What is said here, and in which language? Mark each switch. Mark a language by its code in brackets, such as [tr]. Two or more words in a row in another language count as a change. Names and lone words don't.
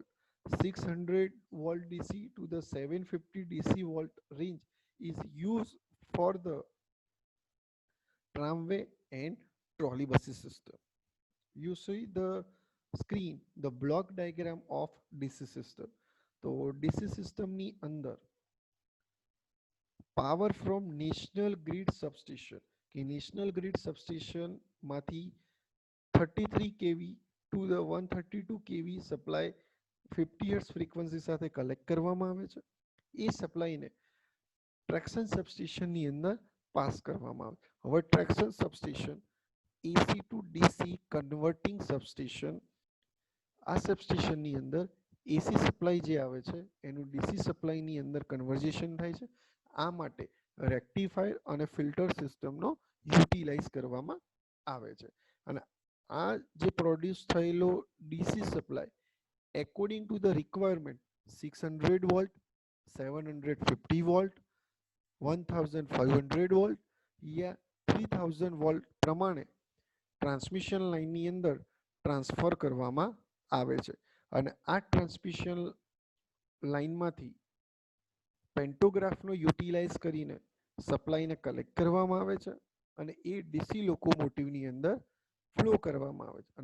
[en] 600 volt DC to the 750 DC volt range is used for the tramway and trolley buses system. You see the screen, the block diagram of DC system. [gu] તો [en] DC system [gu] ની અંદર [en] power from national grid substation [gu] કે [en] national grid substation [gu] માંથી [en] 33 kV to the 132 kV [gu] સપ્લાય 50 [en] hertz frequency [gu] સાથે કલેક્ટ કરવામાં આવે છે. એ સપ્લાયને ટ્રેક્શન સબસ્ટેશનની અંદર પાસ કરવામાં આવે. [en] હવે traction substation AC to DC converting substation. [gu] આ સબસ્ટેશનની અંદર [en] AC supply [gu] જે આવે છે એનું DC સપ્લાયની અંદર કન્વર્ઝેશન થાય છે. આ માટે રેક્ટિફાયર અને ફિલ્ટર સિસ્ટમનો યુટિલાઇઝ કરવામાં આવે છે. અને આ જે પ્રોડ્યુસ થયેલો [en] DC supply according to the requirement 600 volt, 750 volt, 1500 volt [gu] या 3000 વોલ્ટ પ્રમાણે ટ્રાન્સમિશન લાઇનની અંદર ટ્રાન્સફર કરવામાં આવે છે. અને આ ટ્રાન્સમિશન લાઇનમાંથી પેન્ટોગ્રાફનો યુટિલાઇઝ કરીને સપ્લાયને કલેક્ટ કરવામાં આવે છે અને એ ડીસી લોકોમોટિવની અંદર ફ્લો કરવામાં આવે છે.